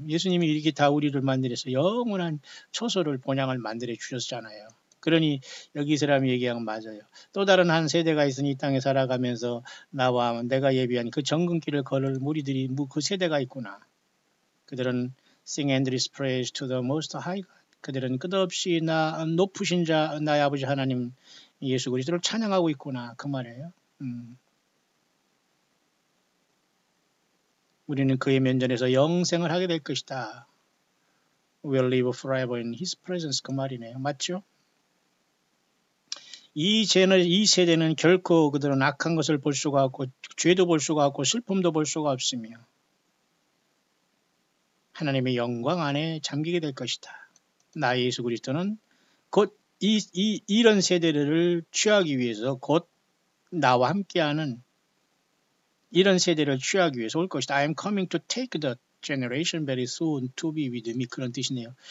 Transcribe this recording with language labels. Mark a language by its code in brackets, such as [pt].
[ko] 예수님이 이렇게 다 우리를 만들어서 영원한 초소를 본향을 만들어 주셨잖아요. 그러니 여기 이 사람이 얘기한 건 맞아요. 또 다른 한 세대가 있으니 이 땅에 살아가면서 나와 내가 예비한 그 정금길을 걸을 무리들이 그 세대가 있구나. 그들은 [en] Sing endless praise to the most high God. [ko] 그들은 끝없이 높으신 자 나의 아버지 하나님 예수 그리스도를 찬양하고 있구나 그 말이에요. 우리는 그의 면전에서 영생을 하게 될 것이다. [en] We'll live forever in His presence. [ko] 그 말이네요. 맞죠? 이 세대는 결코 그들은 악한 것을 볼 수가 없고 죄도 볼 수가 없고 슬픔도 볼 수가 없으며 하나님의 영광 안에 잠기게 될 것이다. 나 예수 그리스도는 곧 이런 세대를 취하기 위해서 곧 나와 함께하는 이런 세대를 취하기 위해서 올 것이다. [en] I am coming to take the generation very soon to be with me. [ko] 그런 뜻이네요.